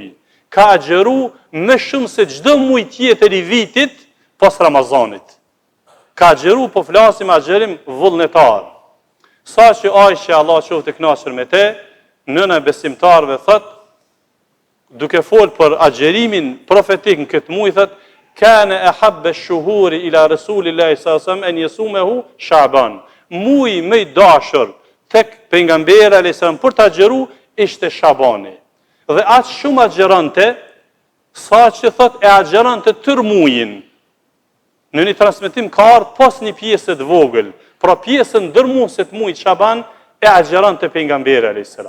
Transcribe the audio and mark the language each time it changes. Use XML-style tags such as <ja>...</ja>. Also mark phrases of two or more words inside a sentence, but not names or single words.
<sq>Ka agjeru më shumë se çdo muaj tjetër i vitit pas Ramazanit. Ka agjeru, po flasim agjerim vullnetar. Sa që Aisha, Allah qoftë e kënaqur me te, nëna e besimtarëve thotë, duke folë për agjerimin profetik në këtë muaj, thotë:</sq> <ar>كان أحب الشهور إلى رسول الله صلى الله عليه وسلم أن يصومه شعبان.</ar> <sq>Muaji më i dashur tek pejgamberi</sq> <ar>عليه السلام</ar> <sq>për të agjeru ishte Shabani. Dhe aq shumë agjeronte, sa që thot e agjeronte tër muajin. Në një transmetim ka ardhur pas një pjesë të vogël, pra pjesën ndërmuese të muajit Shaban e agjeronte pejgamberi</sq> <ar>عليه السلام.</ar>